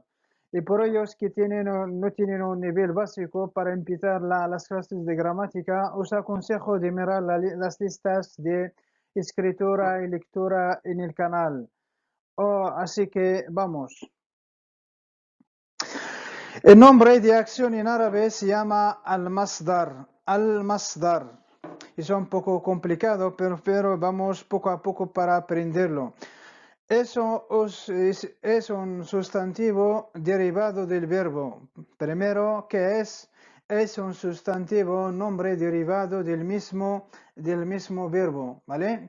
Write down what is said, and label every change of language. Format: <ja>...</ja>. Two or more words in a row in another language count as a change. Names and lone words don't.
<es>Y por ellos que no tienen un nivel básico para empezar las clases de gramática, os aconsejo de mirar las listas de escritura y lectura en el canal. Así que vamos. El nombre de acción en árabe se llama al-masdar. Al-masdar. Es un poco complicado, pero vamos poco a poco para aprenderlo. Es un sustantivo derivado del verbo. Primero, ¿qué es? Es un sustantivo, nombre derivado del mismo verbo, ¿vale?</es>